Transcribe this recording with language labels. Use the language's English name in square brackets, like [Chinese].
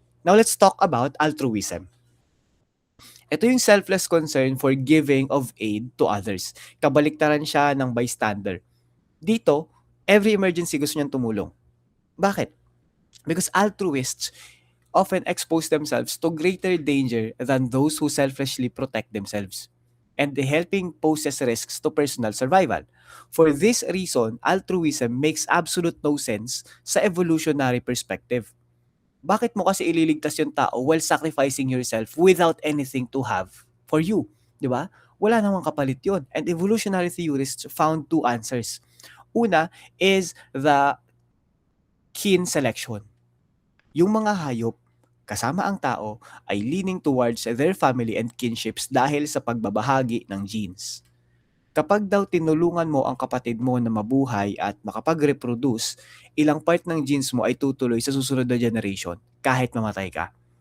[English] Now let's talk about altruism. [Filipino] Ito yung [English] selfless concern for giving of aid to others. [Filipino] Kabaliktaran siya ng bystander. Dito, every emergency gusto niyang tumulong. Bakit? [English] Because altruists often expose themselves to greater danger than those who selfishly protect themselves. And the helping poses risks to personal survival. For this reason, altruism makes absolute no sense sa evolutionary perspective. [Filipino] Bakit mo kasi ililigtas yung tao [English] while sacrificing yourself without anything to have for you? [Filipino] Di ba? Wala namang kapalit yun. [English] And evolutionary theorists found two answers. Una is the kin selection. [Filipino] Yung mga hayop, kasama ang tao, ay [English] leaning towards their family and kinships [Filipino] dahil sa pagbabahagi ng genes. Kapag daw tinulungan mo ang kapatid mo na mabuhay at makapag-reproduce, ilang part ng genes mo ay tutuloy sa susunod na generation kahit mamatay ka.